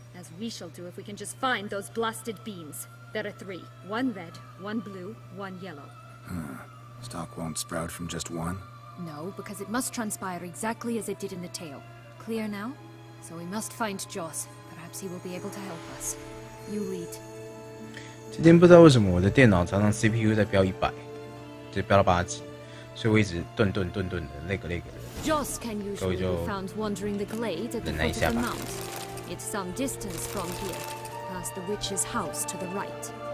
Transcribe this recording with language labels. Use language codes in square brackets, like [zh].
[en] As we shall do if we can just find those blasted beans. There are 3. 1 red, 1 blue, 1 yellow. Stalk won't sprout from just one? No, because it must transpire exactly as it did in the tale. Clear now? So we must find Joss. Perhaps he will be able to help us. You lead. [zh] 今天不知道为什么我的电脑常常 CPU 在标100，就标到8级，所以我一直顿的那个的。 [en] Joss can usually be found wandering the glade at the foot of the mount. It's some distance from here, past the witch's house to the right.